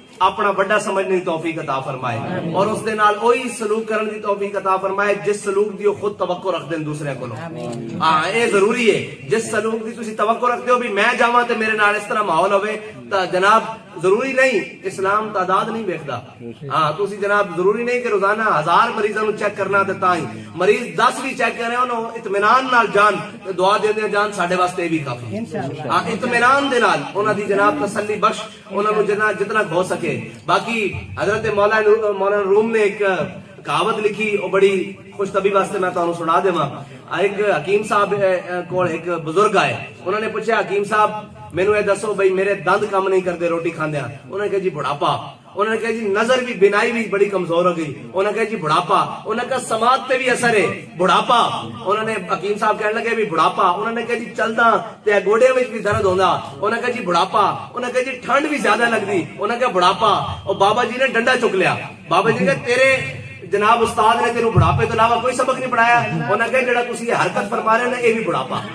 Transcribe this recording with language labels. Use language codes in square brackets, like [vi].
[ur] اپنا بڑا سمجھنے کی توفیق عطا فرمائے اور [pa] اس دے نال [ur] وہی سلوک کرنے کی توفیق عطا فرمائے جس سلوک دی وہ خود توقع رکھتے ہیں دوسرے کو. ہاں یہ ضروری ہے, [pa] جس سلوک دی تسی توقع رکھتے ہو بھی میں جاواں تے میرے نال اس طرح ماحول ہوے تا جناب ضروری نہیں اسلام تعداد نہیں ویکھدا. ہاں تسی جناب ضروری نہیں کہ روزانہ 1000 مریضاں نو چیک کرنا تے تاں ہی مریض 10 بھی چیک کرے انہوں اطمینان نال جان دعا دے دے جان ساڈے واسطے بھی کافی. ہاں اطمینان دے نال انہاں دی جناب تسلی بخش انہاں نو جتنا ہو سکے. [ur] باقی حضرت مولانا روم نے ایک کہاوت لکھی وہ بڑی خوش طبی واسطے [pa] میں تانوں سنا دیواں. [ur] ایک حکیم صاحب کول ایک بزرگ آئے, انہوں نے پوچھا حکیم صاحب [pa] مینوں یہ دسو بھئی میرے دند کام نہیں کرتے روٹی کھاندیاں. [ur] انہوں نے کہا جی بڑھاپا. انہوں نے کہا جی نظر بھی بینائی بھی بڑی کمزور ہو گئی. انہوں نے کہا جی بڑھاپا. انہوں نے کہا سماعت پہ بھی اثر ہے بڑھاپا. انہوں نے حکیم صاحب کہنے لگے بھی بڑھاپا. انہوں نے کہا جی [pa] چلدا تے گوڑے وچ بھی درد ہوندا. [ur] انہوں نے کہا جی بڑھاپا. انہوں نے کہا جی ٹھنڈ بھی زیادہ لگدی. انہوں نے کہا بڑھاپا. اور بابا جی نے ڈنڈا چک لیا. [pa] بابا جی نے کہا تیرے جناب استاد نے تینوں بڑھاپے تو علاوہ کوئی سبق نہیں پڑھایا. [ur] انہوں نے کہا جڑا تسی یہ حرکت فرما رہے ہیں یہ بھی بڑھاپا.